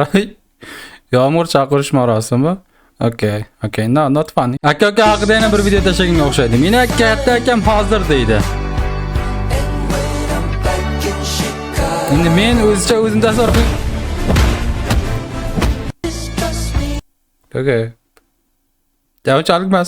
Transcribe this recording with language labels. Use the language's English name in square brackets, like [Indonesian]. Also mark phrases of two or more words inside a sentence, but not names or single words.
[Uzbek] Yomg'ir chaqirish marosimi. [English] Okay, no, not funny. [Uzbek] Aka haqida yana bir video tashlaganga o'xshaydi. Meni katta akam hozir deydi. Endi men o'zim tasavvur qilib. [English] Okay. [Uzbek] Javobchalik emas.